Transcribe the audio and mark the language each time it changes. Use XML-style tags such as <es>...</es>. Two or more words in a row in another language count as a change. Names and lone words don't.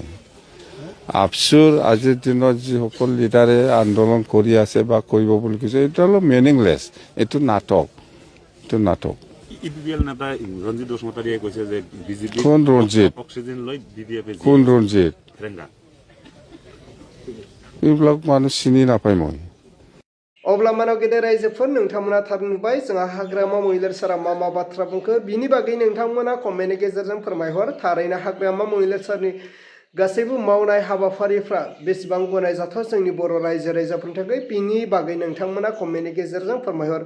<as>আপসুৰ আজিৰ দিনত যিসকল লিডাৰে আন্দোলন কৰি আছে বা কৰিব বুলি কৈছে, এইটো অলপ মিনিংলেছ। এইটো নাটক, এইটো নাটক। ইপিপিএল নেতা ৰঞ্জিত বসুমতাৰীয়ে কৈছে যে বিজেপি কোন ৰঞ্জিত? অক্সিজেন লৈ বিডিএফ কোন ৰঞ্জিত? এইবিলাক মানুহ চিনি নাপায় মই।</as> <brx>अब्ला मानाव गेदेर रायजोफोर नोंथांमोना थार नुबाय जोंहा हाग्रामा महिलार सारा मा बाथ्रा बुंखो। बिनि बागै नोंथांमोना कमेन्टनि गेजेरजों फोरमायहर। थारैनो हाग्रामा महिलार सारनि गासैबो मावनाय हाबाफारिफ्रा बेसेबां गनायजाथाव जोंनि बर' रायजो राजाफोरनि थाखाय, बिनि बागै नोंथांमोना कमेन्टनि गेजेरजों फोरमायहर।</brx>